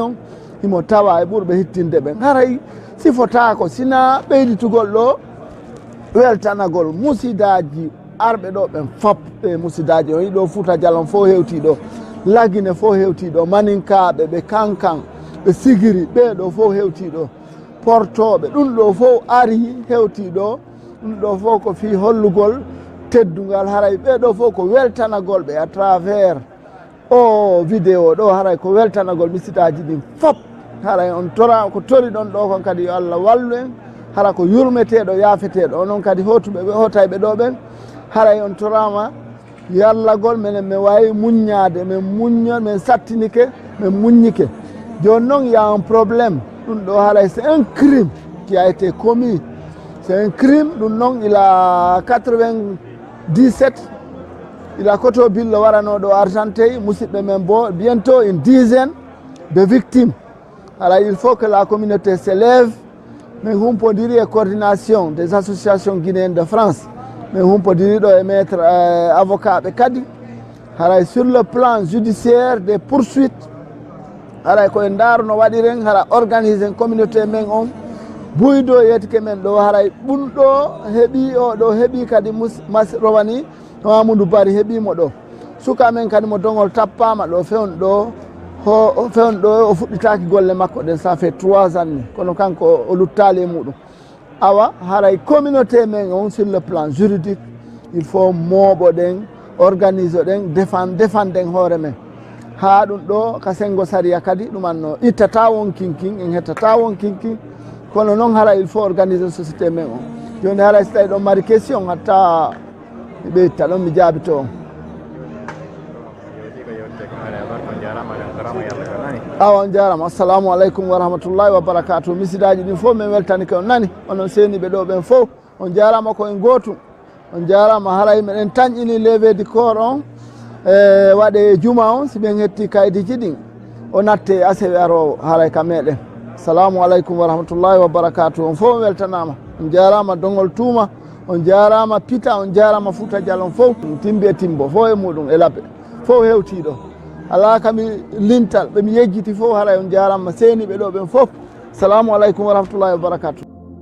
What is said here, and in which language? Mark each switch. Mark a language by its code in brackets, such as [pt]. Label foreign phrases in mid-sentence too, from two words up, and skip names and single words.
[ff] on himo tawa e ɓurɓe hittinde ɓen haray sifotako sina ɓeyditugol ɗo weltanagol musidaji arɓe ɗo ɓen fop ɓe musidaji on yiɗo Fouta Djalon fof hewti ɗo Lagine fof hewti ɗo maninkaɓe ɓe kankan ɓe sigiri ɓeɗo fof hewti ɗo portoɓe ɗum ɗo fof ari hewti ɗo ɗum ɗo fof ko fi hollugol teddugal haray ɓeɗo fof ko weltanagol ɓe [fr] à travers [ff] o vidéo ɗo haray ko weltanagol misidaji ɗin fop haray on tora ko tori ɗon ɗo kon kadi yo Allah wallu en hara ko yurmeteɗo yaafeteɗo onon kadi hotuɓe ɓe hotayɓe ɗo ɓen haray on torama yallagol minen min wawi muññade min muñño min sattinike min muññike joni noon [fr] y a un probléme [ff] ɗum ɗo haray [fr] c'est un crime qui a été commis c'est un crime [ff] ɗum noon ila [fr] 97 [ff] ila koto billo warano ɗo Argenteuil musidɓe men bo [fr] bientôt une dizaine de victimes alors il faut que la communauté s'élève [ff] min humpodiri e [fr] coordination des associations guinéennes de France [ff] min humpodiri ɗo e [fr] maître avocat [ff] ɓe kadi haray [fr] sur le plan judiciaire des poursuites [ff] haray koye daarno waɗiren hara [fr] organise communauté [ff] men on buydo yetike men ɗo haray ɓum ɗo heeɓi o ɗo heeɓi kadi rowani Mamadou Bari heeɓimo ɗo suka men kadi mo dongol tappama ɗo fewn ɗo o fuɗɗitaki golle makko ɗen [fr] ça fait 3 ans [ff] ni kono kanko o luttali e muɗum awa haray communauté men on [fr] sur le plan juridique il faut [ff] mooɓo ɗen organise ɗen défenden hoore men ha ɗum ɗo ka sengo saria kadi ɗumanno ittata won kinkin en hettata won kinkin kono noon hara [fr] il faut organiser société [ff] men on joni haray so tawi ɗon mari question hatta mi ɓeyta ɗon mi jaabito on awa on jarama [ar] assalamu aleykum wa rahmatullahi wa barakatuh [ff] misidaji ɗin fof min weltanike on nani onon seniɓe ɗo ɓen fof on jarama koyen gotum on jarama haray meɗen tañƴini [fr] levé du corps [ff] on waɗe juma on si ɓen hetti kaydiji ɗin o natte asewe arowo haray ka meɗen [ar] assalamu aleykum wa rahmatullahi wa barakatuh [ff] on fof on weltanama on jarama dongol tuuma on jarama pita on jarama Fouta Djalon fof timbi e timbo fof e muɗum e labbe fof hewtiɗo ala kami lintal ɓemi yejjiti fof haray on jarama seniɓe ɗo ɓen fof [ar] assalamu aleykum wa rahmatullahi wa barakatuh